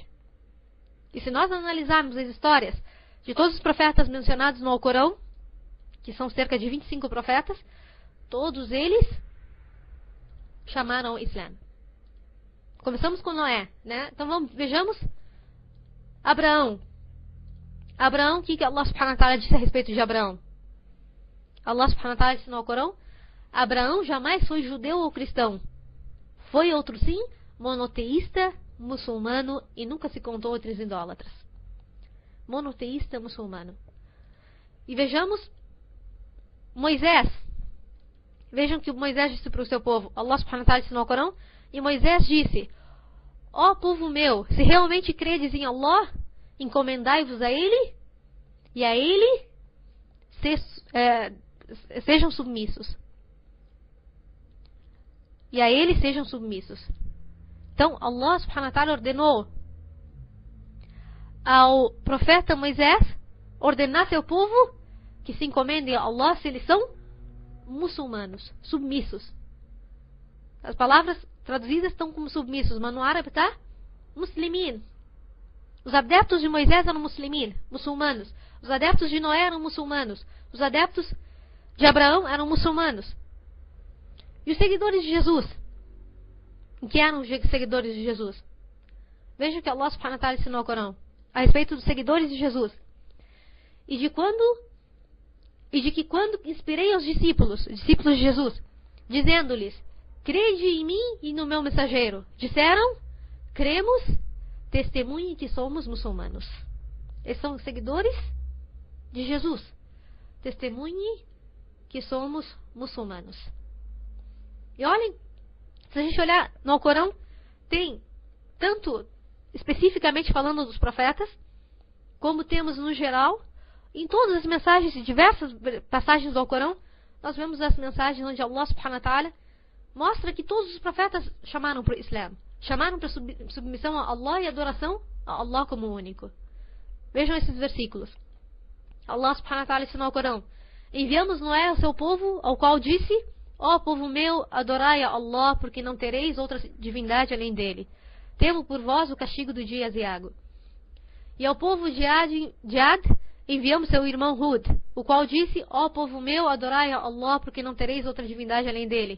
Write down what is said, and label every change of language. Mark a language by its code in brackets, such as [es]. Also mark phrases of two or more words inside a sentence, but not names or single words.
[pt] E se nós analisarmos as histórias de todos os profetas mencionados no Alcorão, que são cerca de 25 profetas, todos eles chamaram o Islã. Começamos com Noé, né? Então vejamos Abraão. Abraão, o que [ar] الله سبحانه وتعالى [pt] disse a respeito de Abraão? [ar] الله سبحانه وتعالى [pt] disse no Alcorão: Abraão jamais foi judeu ou cristão. Foi outro sim, monoteísta, muçulmano e nunca se contou outros idólatras. Monoteísta, muçulmano. E vejamos Moisés. Vejam que Moisés disse para o seu povo. [ar] الله سبحانه وتعالى [pt] disse no Corão. E Moisés disse: ó povo meu, se realmente credes em Allah, encomendai-vos a Ele e a Ele sejam submissos. E a Ele sejam submissos. Então [ar] الله سبحانه وتعالى [pt] ordenou ao profeta Moisés ordenar seu povo que se encomendem a Allah se eles são muçulmanos, submissos. As palavras traduzidas estão como submissos, mas no árabe está muslimin. Os adeptos de Moisés eram muslimin, muçulmanos. Os adeptos de Noé eram muçulmanos. Os adeptos de Abraão eram muçulmanos. E os seguidores de Jesus? O que eram os seguidores de Jesus? Vejam que [ar] الله سبحانه وتعالى [pt] ensinou no Corão a respeito dos seguidores de Jesus. E de que quando inspirei aos discípulos de Jesus, dizendo-lhes: crede em mim e no meu mensageiro. Disseram: cremos, testemunhe que somos muçulmanos. Esses são os seguidores de Jesus. Testemunhe que somos muçulmanos. E olhem, se a gente olhar no Alcorão, tem tanto especificamente falando dos profetas, como temos no geral, em todas as mensagens, em diversas passagens do Alcorão, nós vemos as mensagens onde [ar] الله سبحانه وتعالى [pt] mostra que todos os profetas chamaram para o Islã, chamaram para submissão a Allah e adoração a Allah como único. Vejam esses versículos. [ar] الله سبحانه وتعالى [pt] ensinou ao Corão: enviamos Noé ao seu povo, ao qual disse: ó povo meu, adorai a Allah, porque não tereis outra divindade além dele. Temo por vós o castigo do dia aziago. E ao povo de Ad enviamos seu irmão Hud, o qual disse: ó povo meu, adorai a Allah, porque não tereis outra divindade além dele.